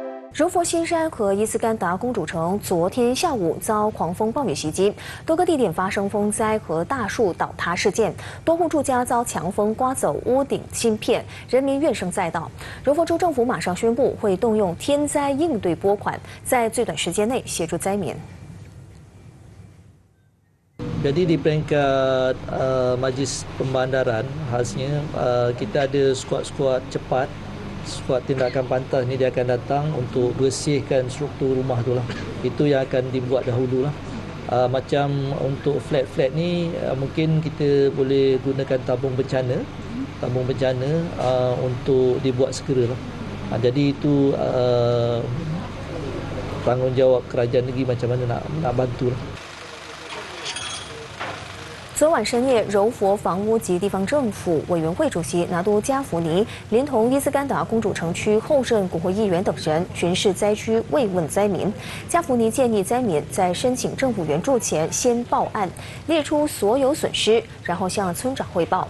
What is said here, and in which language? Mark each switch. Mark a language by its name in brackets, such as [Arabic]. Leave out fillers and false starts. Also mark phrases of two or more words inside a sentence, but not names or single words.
[Chinese] 柔佛新山和伊斯干达公主城昨天下午遭狂风暴雨袭击，多个地点发生风灾和大树倒塌事件，多户住家遭强风刮走屋顶芯片，人民怨声载道。柔佛州政府马上宣布会动用天灾应对拨款，在最短时间内协助灾民。 [Malay] Jadi di peringkat Majlis Pembandaran khasnya kita ada skuad-skuad cepat, skuad tindakan pantas ni dia akan datang untuk bersihkan struktur rumah tu lah. Itu yang akan dibuat dahulu lah. Macam untuk flat-flat ni mungkin kita boleh gunakan tabung bencana untuk dibuat segera lah. Jadi itu tanggungjawab kerajaan negeri macam mana nak bantu lah. [Chinese] 昨晚深夜，柔佛房屋及地方政府委员会主席拿督加福尼连同伊斯干达公主城区后任国会议员等人巡视灾区，慰问灾民。加福尼建议灾民在申请政府援助前先报案，列出所有损失，然后向村长汇报。